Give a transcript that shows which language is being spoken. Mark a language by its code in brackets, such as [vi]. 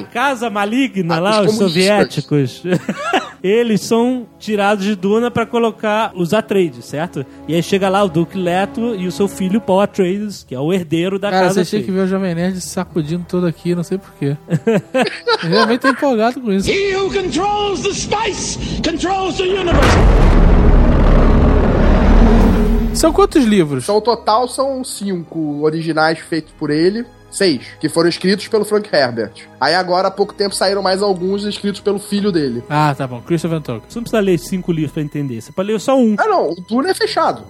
[pt] A casa maligna lá, os soviéticos. Eles são tirados de Duna pra colocar os Atreides, certo? E aí chega lá o Duke Leto e o seu filho, Paul Atreides, que é o herdeiro da casa. Cara, você tinha que ver o Jovem Nerd sacudindo todo aqui, não sei porquê. Eu realmente tô empolgado com isso. [en] He who controls the spice controls the universe. [pt] São quantos livros? Então, o total são 5 originais feitos por ele. 6, que foram escritos pelo Frank Herbert. Aí agora, há pouco tempo, saíram mais alguns escritos pelo filho dele. Ah, tá bom. Christopher Tolkien. Você não precisa ler 5 livros pra entender. Você pode ler só 1. Ah, não. O Duna é fechado.